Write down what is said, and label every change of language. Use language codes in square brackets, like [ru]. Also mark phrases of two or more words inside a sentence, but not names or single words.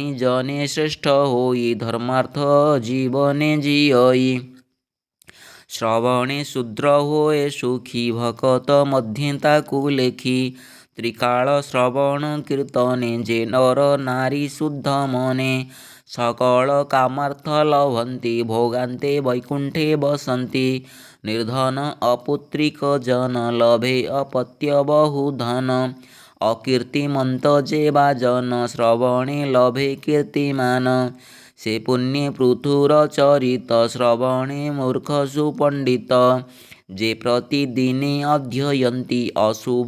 [or] ଜନେ ଶ୍ରେଷ୍ଠ ହୋଇ ଧର୍ମାର୍ଥ ଜୀବନେ ଜିୟଇ ଶ୍ରବଣେ ଶୂଦ୍ର ହୋଏ ସୁଖୀ ଭକତ ମଧ୍ୟେ ତାକୁ ଲେଖି ତ୍ରିକାଳ ଶ୍ରବଣ କୀର୍ତ୍ତନେ ଯେ ନର ନାରୀ ଶୁଦ୍ଧ ମନେ ସକଳକାମାର୍ଥ ଲଭନ୍ତି ଭୋଗାନ୍ତେ ବୈକୁଣ୍ଠେ ବସନ୍ତି ନିର୍ଧନ ଅପୁତ୍ରିକ ଜନ ଲଭେ ଅପତ୍ୟ ବହୁଧନ ଅକୀର୍ତ୍ତିମନ୍ତ ଯେବା ଜନ ଶ୍ରବଣେ ଲଭେ କୀର୍ତ୍ତିମାନ ସେ ପୁଣ୍ୟେ ପୃଥୁର ଚରିତ ଶ୍ରବଣେ ମୂର୍ଖ ସୁପଣ୍ଡିତ ଯେ ପ୍ରତିଦିନେ ଅଧ୍ୟୟନ୍ତି ଅଶୁଭ